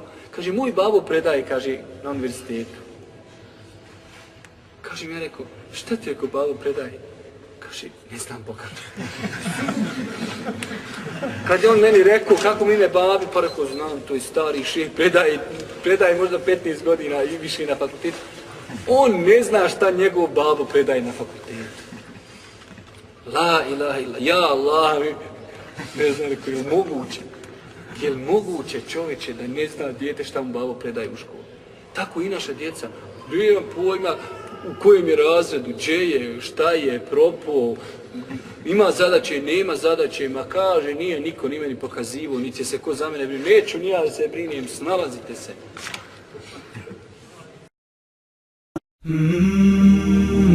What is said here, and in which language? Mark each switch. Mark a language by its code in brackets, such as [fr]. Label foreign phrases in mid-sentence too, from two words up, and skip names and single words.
[bs] Kaže, moj babo predaje, kaže, na univerzitetu. Kaže mi, ja rekao, šta ti ako babo predaje? Kaže, ne znam Boga. Kad je on meni rekao kako mi ime babi, pa rekao, znam, to je stari šeh, predaje možda 15 godina i više na fakultetu. On ne zna šta njegov babo predaje na fakultetu. [ar] لا إله إلا, يا الله, [bs] ne znam, rekao, je li moguće čovječe da ne zna dijete šta mu babo predaje u školu? Tako i naša djeca, nemam pojma u kojem je razredu, gdje je, šta je, propao, ima zadaće, nema zadaće, ma kaže, nije niko ni meni pokazivo, niti se ko za mene brine, neću ni ja da se brinem, snalazite se.